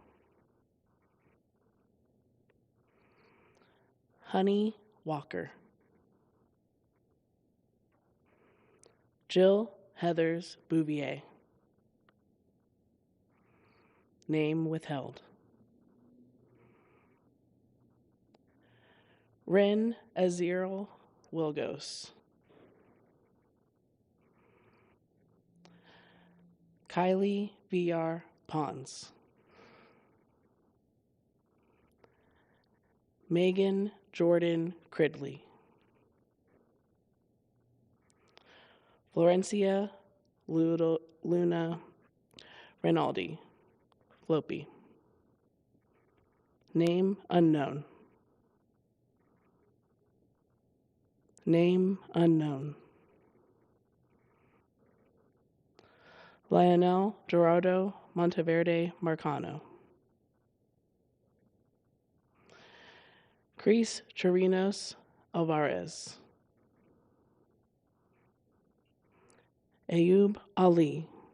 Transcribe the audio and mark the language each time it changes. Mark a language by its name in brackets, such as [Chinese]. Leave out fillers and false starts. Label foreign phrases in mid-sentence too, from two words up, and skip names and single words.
[English] Honey Walker. Jill Heathers Bouvier. Name withheld. Ren Aziril Wilgos. Kylie VR Pons. Megan Jordan Cridley. Florencia Luna Rinaldi. Floppy. Name unknown. Name unknown. Lionel Gerardo Monteverde Marcano. Cris Chirinos Alvarez. Ayub Ali.